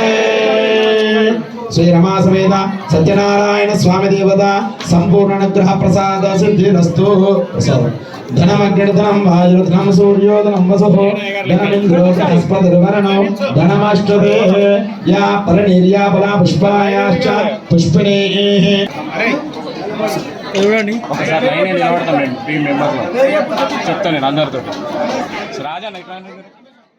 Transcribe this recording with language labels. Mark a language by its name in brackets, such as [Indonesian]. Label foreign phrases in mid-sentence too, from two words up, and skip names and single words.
[Sanskrit] श्री रमा समेत सत्यनारायण स्वामी देवता संपूर्ण अनुग्रह प्रसाद सिद्धिरस्तु। धनमग्निर्धनं वायुर्धनं सूर्योधनं वसुः धनमिन्द्रो बृहस्पतिर्वरुणो धनमष्टदे या परिणीर्या बला पुष्पायाश्च पुष्पिणीः। [Telugu] చూడండి ఒకసారి లైన్ నిలబడతాం మేము టీం మెంబర్లో చెప్తాను నేను అందరితో రాజా